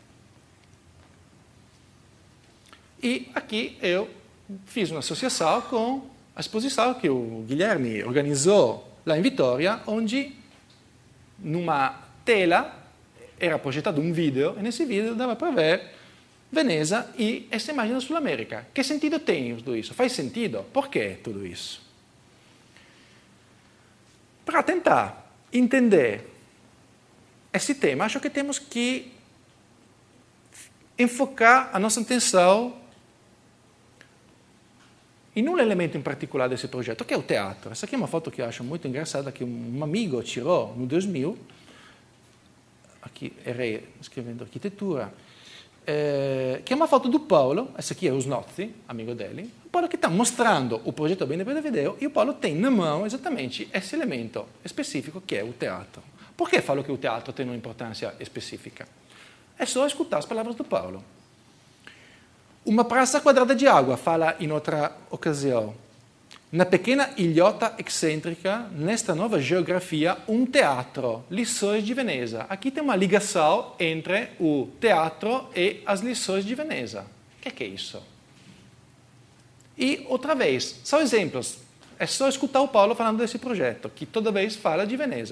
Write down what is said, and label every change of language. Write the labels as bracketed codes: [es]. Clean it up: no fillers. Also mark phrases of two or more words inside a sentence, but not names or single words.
[pt] E aqui eu fiz uma associação com a exposição que o Guilherme organizou lá em Vitória, onde numa tela era projettado um vídeo, e nesse vídeo dava para ver Veneza e essa imagem da Sul América. Que sentido tem tudo isso? Faz sentido? Por que tudo isso? Para tentar entender esse tema, acho que temos que enfocar a nossa atenção em um elemento em particolare desse progetto, [it] che è il teatro. [pt] Essa aqui é uma foto que eu acho muito engraçada, que um amigo tirou no 2000. Aqui errei [it] scrivendo architettura. Che è una foto [pt] do Paulo, essa aqui é o Snozzi, amigo dele. O Paulo que está mostrando o progetto Bene per Video e o Paulo tem na mão exatamente esse elemento específico que é o teatro. Por que falo que o teatro tem uma importância específica? É só escutar as palavras do Paulo. Uma praça quadrada de água, fala in outra occasione. Una pequena ilhota eccentrica, nesta nova geografia, um teatro, Lições de Veneza. Aqui tem uma ligação entre o teatro e as lições de Veneza. O que é isso? E, outra vez, são exemplos. É só escutar o Paulo falando desse progetto, que toda vez fala de Veneza.